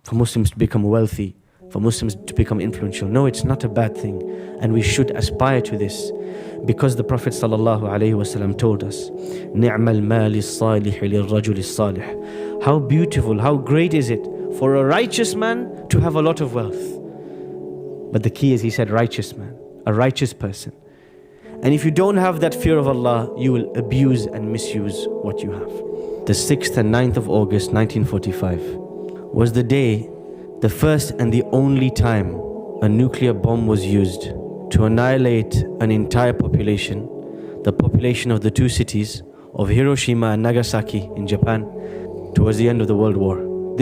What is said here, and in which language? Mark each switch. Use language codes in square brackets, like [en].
[en] for Muslims to become wealthy, for Muslims to become influential. No, it's not a bad thing. And we should aspire to this. Because the Prophet ﷺ told us, [ar] نِعْمَ الْمَالِ الصَّالِحِ لِلرَّجُلِ الصَّالِحِ. [en] How beautiful, how great is it for a righteous man to have a lot of wealth. But the key is, he said, righteous man, a righteous person. And if you don't have that fear of Allah, you will abuse and misuse what you have. The 6th and 9th of August 1945 was the day, the first and the only time a nuclear bomb was used to annihilate an entire population, the population of the two cities of Hiroshima and Nagasaki in Japan, towards the end of the World War.